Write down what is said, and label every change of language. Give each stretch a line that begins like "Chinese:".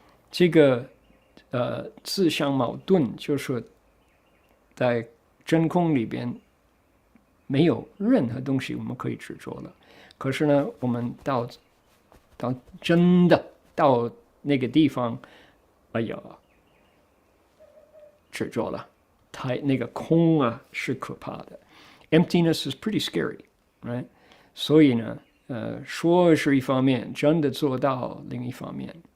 Chinese: 这个自相矛盾，就是在真空里边没有任何东西我们可以执着了。可是呢，我们到真的到那个地方，哎呀，执着了，那个空啊是可怕的。
English: Emptiness is pretty scary, right?
Chinese: 所以呢，说是一方面，真的做到另一方面。